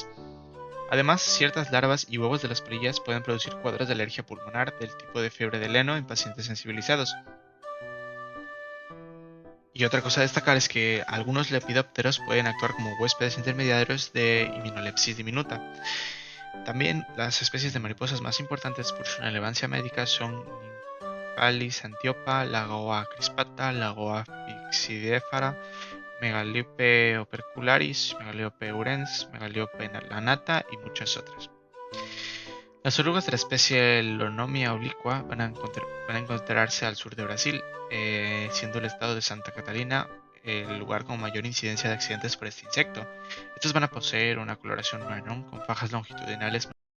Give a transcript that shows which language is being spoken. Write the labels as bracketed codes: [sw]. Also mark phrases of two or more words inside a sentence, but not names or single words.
[es] Además, ciertas larvas y huevos de las polillas pueden producir cuadros de alergia pulmonar del tipo de fiebre de Leno en pacientes sensibilizados. Y otra cosa a destacar es que algunos lepidópteros pueden actuar como huéspedes intermediarios de Immunolepsis diminuta. También las especies de mariposas más importantes por su relevancia médica son Nymphalis antiopa, Lagoa crispata, Lagoa fixidéfara, Megaliope opercularis, Megaliope urens, Megaliope lanata y muchas otras. Las orugas de la especie Lonomia obliqua van a encontrarse al sur de Brasil, siendo el estado de Santa Catarina el lugar con mayor incidencia de accidentes por este insecto. Estos van a poseer una coloración marrón con fajas longitudinales.